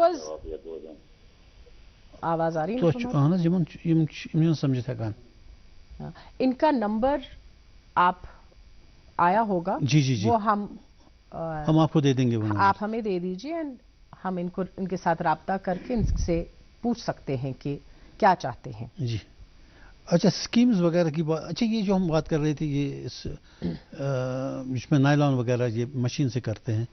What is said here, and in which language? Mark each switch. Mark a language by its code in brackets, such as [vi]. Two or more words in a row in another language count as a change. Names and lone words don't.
[hi] आवाज आ रही [ks] अहन समझ हेकान [hi] हाँ, इनका नंबर आप आया होगा, जी जी जी, वो हम आपको दे देंगे वो नंबर। आप हमें दे दीजिए एंड हम इनके साथ राब्ता करके इनसे पूछ सकते हैं कि क्या चाहते हैं। जी, अच्छा स्कीम्स वगैरह की बात, अच्छा ये जो हम बात कर रहे थे ये इसमें नायलॉन वगैरह ये मशीन से करते हैं,